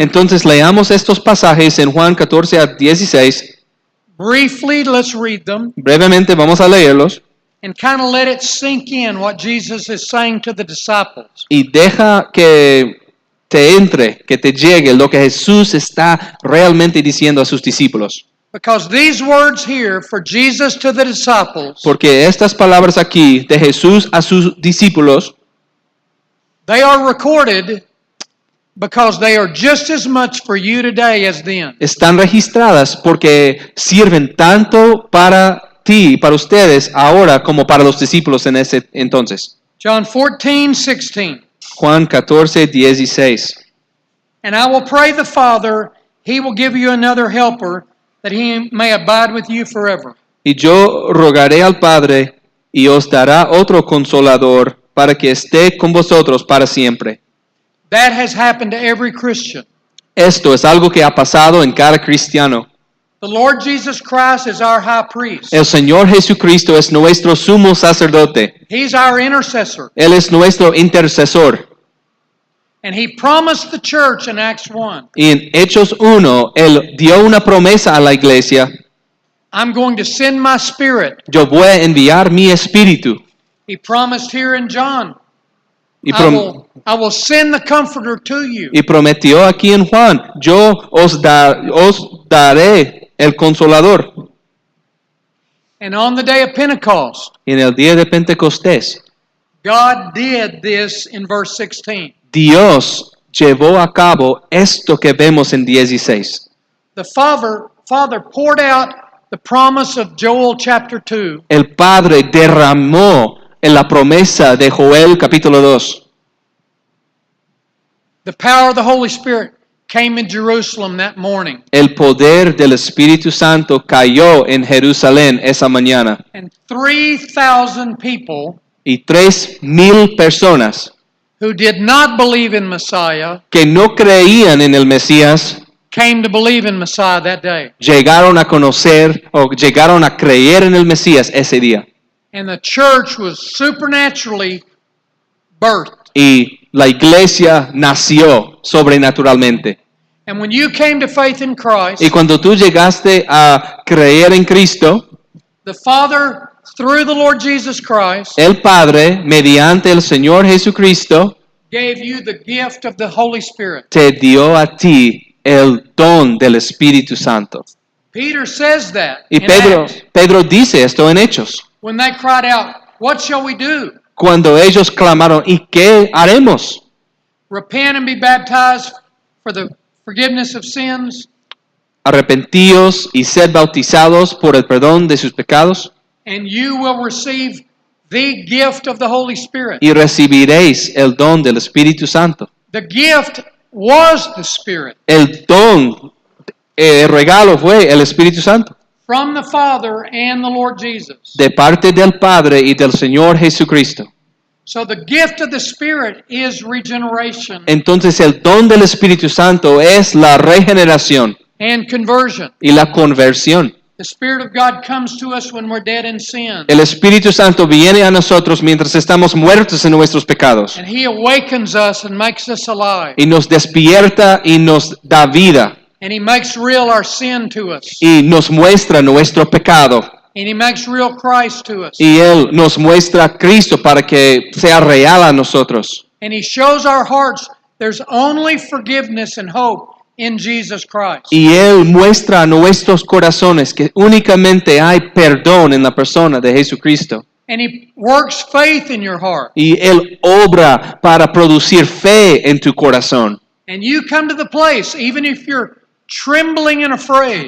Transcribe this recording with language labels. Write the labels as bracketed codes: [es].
[es] Entonces leamos estos pasajes en Juan 14 a 16. [en] Briefly, let's read them [es] Brevemente vamos a leerlos [en] and kind of let it sink in what Jesus is saying to the disciples. [es] y deja que te entre, que te llegue lo que Jesús está realmente diciendo a sus discípulos. [en] Because these words here for Jesus to the disciples, [es] Porque estas palabras aquí de Jesús a sus discípulos [en] they are recorded because they are just as much for you today as then. [es] están registradas porque sirven tanto para ti, para ustedes ahora como para los discípulos en ese entonces. [en] John 14:16. [es] Juan 14, 16. [en] And I will pray the Father, he will give you another helper, that he may abide with you forever. [es] Y yo rogaré al Padre y os dará otro consolador para que esté con vosotros para siempre. [en] That has happened to every Christian. [es] Esto es algo que ha pasado en cada cristiano. [en] The Lord Jesus Christ is our high priest. [es] El Señor Jesucristo es nuestro sumo sacerdote. [en] He's our intercessor. [es] Él es nuestro intercesor. [en] And he promised the church in Acts 1, [es] Y en Hechos 1, Él dio una promesa a la iglesia. [en] I'm going to send my spirit. [es] Yo voy a enviar mi espíritu. [en] He promised here in John, [es] Y, [en] I will send the Comforter to you. [es] y prometió aquí en Juan, yo os daré el consolador. [en] And on the day of Pentecost, [es] Y en el día de Pentecostés, [en] God did this in verse 16. [es] Dios llevó a cabo esto que vemos en 16. [en] The Father poured out the promise of Joel chapter 2. [es] El Padre derramó en la promesa de Joel capítulo 2. [en] The power of the Holy Spirit came in Jerusalem that morning. [es] El poder del Espíritu Santo cayó en Jerusalén esa mañana. [en] And 3,000 people [es] Y 3,000 personas [en] who did not believe in Messiah [es] que no creían en el Mesías [en] came to believe in Messiah that day. [es] llegaron a conocer o llegaron a creer en el Mesías ese día. [en] And the church was supernaturally birthed. [es] Y la iglesia nació sobrenaturalmente. [en] And when you came to faith in Christ, [es] Y cuando tú llegaste a creer en Cristo, [en] the Father, through the Lord Jesus Christ, [es] el Padre, mediante el Señor Jesucristo, [en] gave you the gift of the Holy Spirit. [es] te dio a ti el don del Espíritu Santo. [en] Peter says that [es] Y [en] in Acts, [es] Pedro dice esto en Hechos. [en] when they cried out, what shall we do? [es] Cuando ellos clamaron, ¿y qué haremos? [en] Repent and be baptized for the forgiveness of sins? [es] Arrepentíos y sed bautizados por el perdón de sus pecados. [en] and you will receive the gift of the Holy Spirit. [es] y recibiréis el don del Espíritu Santo. [en] The gift was the Spirit [es] El don, el regalo fue el Espíritu Santo [en] from the Father and the Lord Jesus. [es] de parte del Padre y del Señor Jesucristo. [en] So the gift of the Spirit is regeneration [es] Entonces el don del Espíritu Santo es la regeneración [en] and conversion. [es] y la conversión. [en] The Spirit of God comes to us when we're dead in sin. [es] El Espíritu Santo viene a nosotros mientras estamos muertos en nuestros pecados [en] And He awakens us and makes us alive. [es] y nos despierta y nos da vida [en] And He makes real our sin to us. [es] y nos muestra nuestro pecado [en] And He makes real Christ to us. [es] y Él nos muestra a Cristo para que sea real a nosotros. [en] And He shows our hearts there's only forgiveness and hope in Jesus Christ. [es] Y Él muestra a nuestros corazones que únicamente hay perdón en la persona de Jesucristo. [en] And He works faith in your heart. [es] Y Él obra para producir fe en tu corazón. [en] And you come to the place, even if you're trembling and afraid,